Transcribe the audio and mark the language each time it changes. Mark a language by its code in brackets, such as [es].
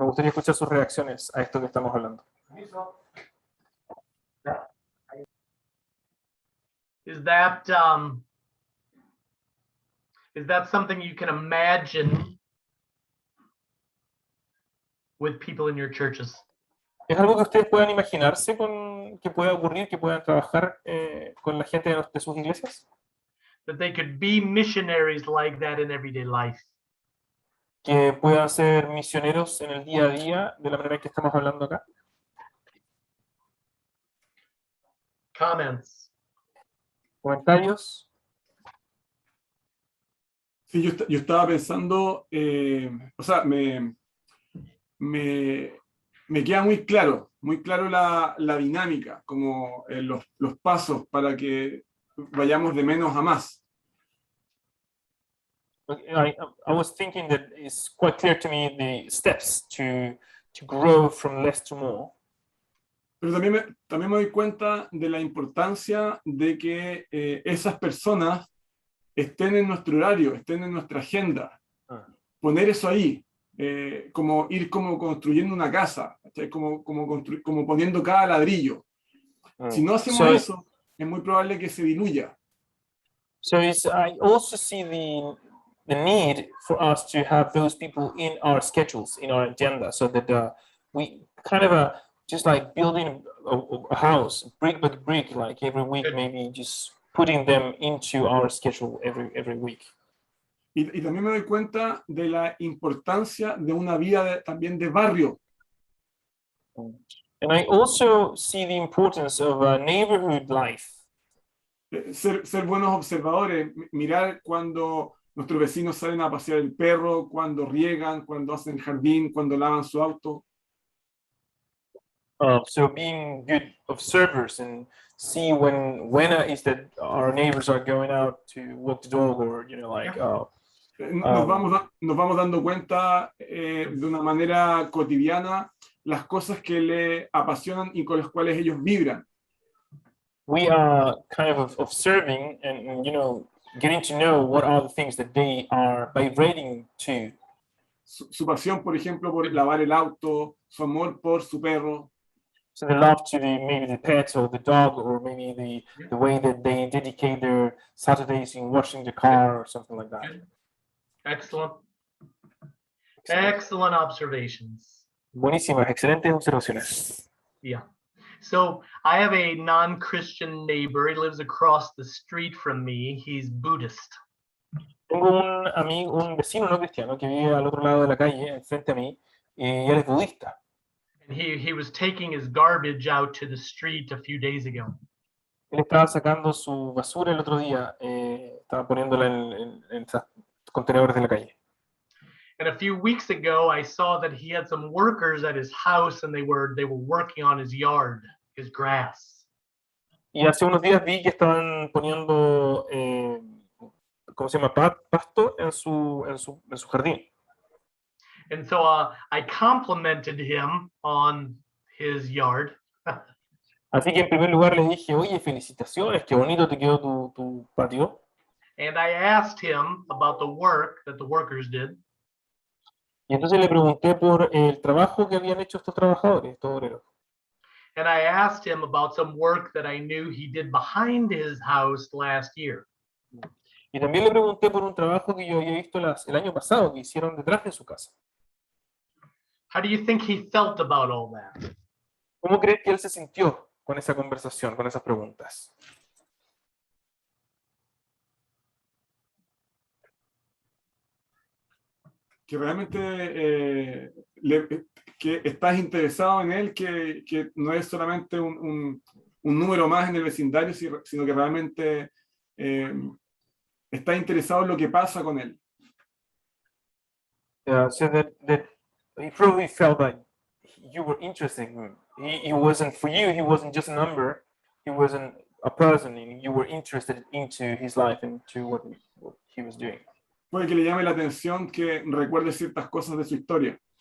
[es] Me gustaría escuchar sus reacciones a esto que estamos hablando. [en] Is that something you can imagine with people in your churches? [es] ¿Es algo que ustedes puedan imaginarse que pueda ocurrir, que puedan trabajar con la gente de sus iglesias? [en] That they could be missionaries like that in everyday life. [es] Que puedan ser misioneros en el día a día de la manera que estamos hablando acá. [en] Comments? [es] ¿Comentarios? Sí, yo estaba pensando, o sea, me queda muy claro la dinámica, como los pasos para que vayamos de menos a más. [en] I was thinking that it's quite clear to me the steps to grow from less to more. [es] Pero también me doy cuenta de la importancia de que esas personas estén en nuestro horario, estén en nuestra agenda. Poner eso ahí, como ir como construyendo una casa, como poniendo cada ladrillo. Si no hacemos eso, es muy probable que se diluya. [en] So I also see the need for us to have those people in our schedules, in our agenda, so that we kind of just like building a house, brick by brick, like every week, maybe just putting them into our schedule every week. [es] Y también me doy cuenta de la importancia de una vida también de barrio. [en] And I also see the importance of a neighborhood life. [es] Ser buenos observadores, mirar cuando nuestros vecinos salen a pasear el perro, cuando riegan, cuando hacen jardín, cuando lavan su auto. [en] So being good observers and see when is that our neighbors are going out to walk the dog, or like [es] nos vamos dando cuenta de una manera cotidiana las cosas que le apasionan y con las cuales ellos vibran. [en] We are kind of observing and getting to know what are the things that they are vibrating to. [es] Su pasión, por ejemplo, por lavar el auto, su amor por su perro. [en] So they love to maybe the pet or the dog, or maybe the way that they dedicate their Saturdays in washing the car or something like that. Excellent. Excellent observations. [es] Buenísimas, excelentes observaciones. [en] Yeah. So I have a non-Christian neighbor. He lives across the street from me. He's Buddhist. [es] Tengo un vecino no cristiano que vive al otro lado de la calle, enfrente a mí, y él es budista. [en] And he was taking his garbage out to the street a few days ago. [es] Él estaba sacando su basura el otro día, estaba poniéndola en contenedores de la calle. [en] And a few weeks ago, I saw that he had some workers at his house, and they were working on his yard, his grass. [es] Y hace unos días vi que estaban poniendo, ¿cómo se llama? Pasto en su jardín. [en] And so I complimented him on his yard. [es] Así que en primer lugar le dije, oye, felicitaciones, qué bonito te quedó tu patio. [en] And I asked him about the work that the workers did. [es] Y entonces le pregunté por el trabajo que habían hecho estos trabajadores, estos obreros. [en] And I asked him about some work that I knew he did behind his house last year. [es] Y también le pregunté por un trabajo que yo había visto el año pasado que hicieron detrás de su casa. [en] How do you think he felt about all that? [es] ¿Cómo crees que él se sintió con esa conversación, con esas preguntas? Que realmente que estás interesado en él, que no es solamente un número más en el vecindario, sino que realmente estás interesado en lo que pasa con él. [en] So that he probably felt like you were interested in him. He wasn't, for you, he wasn't just a number, he wasn't a person, and you were interested into his life and to what he was doing. [es] Puede que le llame la atención que recuerde ciertas cosas de su historia.